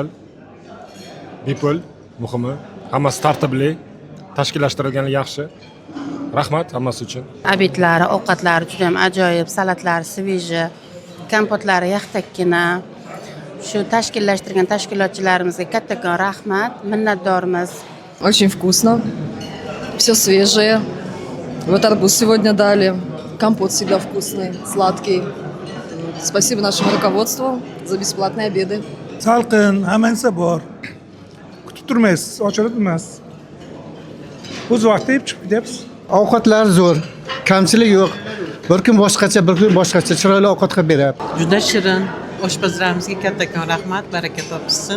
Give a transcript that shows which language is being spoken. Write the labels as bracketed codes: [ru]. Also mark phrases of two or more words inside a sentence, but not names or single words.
[uz] Bepul, muhimi, hammasi tartibli, tashkillashtirilgani yaxshi. Rahmat hammasi uchun. Obedlari, ovqatlari juda ham ajoyib, salatlari sveji, kompotlari yaxtakkina. Shu tashkillashtirgan tashkilotchilarimizga kattakon rahmat, minnatdormiz. [ru] Очень вкусно. Все свежее. Вот арбуз сегодня дали. Компот всегда вкусный, сладкий. Спасибо нашему руководству за бесплатные обеды. [uz] Salqin, hamma narsa bor. Kutib turmaysiz, ochilib emas. O'z vaqtida yeb chiqib ketyapsiz. Ovqatlar zo'r, kamchilik yo'q. Bir kun boshqacha, bir kun boshqacha chiroyli ovqat qilib beryapti. Juda shirin. Oshpazlarimizga kattakon rahmat, baraka topsin.